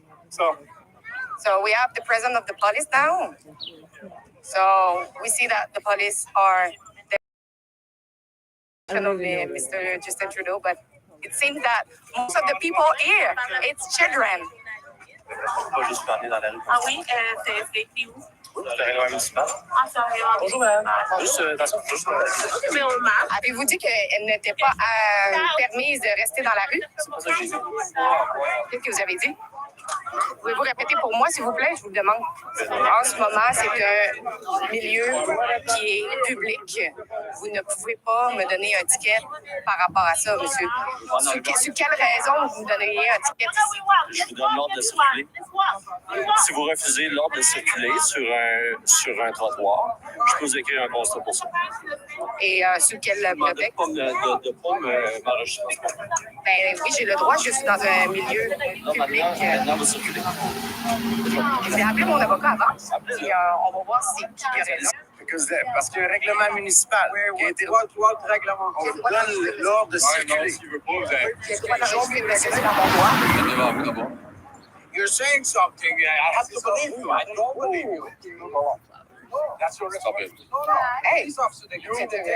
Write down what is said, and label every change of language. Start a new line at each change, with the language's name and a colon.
English: So we have the president of the police now. So we see that the police are definitely Mr. Justin Trudeau, but it seems that most of the people here, it's children.
French: Pas juste parler dans la rue. Ah oui, c'est écrit où? C'est un règlement municipal. Ah, c'est un règlement. Bonjour, madame. Juste, juste. Mais on marche. Avez-vous dit qu'elle n'était pas permise de rester dans la rue? C'est pas ça que j'ai dit. Qu'est-ce que vous avez dit? Pouvez-vous répéter pour moi, s'il vous plaît? Je vous le demande. En ce moment, c'est un milieu qui est public. Vous ne pouvez pas me donner un ticket par rapport à ça, monsieur. Sur quelle raison vous me donneriez un ticket ici? Je vous donne l'ordre de circuler. Si vous refusez l'ordre de circuler sur un trottoir, je peux vous écrire un constat pour ça. Et sur quel prétexte? De pas m'enregistrer. Ben oui, j'ai le droit, je suis dans un milieu public. Maintenant, vous circulez. Je vais appeler mon avocat avant, puis on va voir si qui a raison. Parce qu'il y a un règlement municipal qui a été règlement. On vous donne l'ordre de circuler. J'ai le droit d'enregistrer le message dans mon droit.
English: You're saying something. I have to believe you. I don't believe you. That's your responsibility. Hey! Police officer, they do it.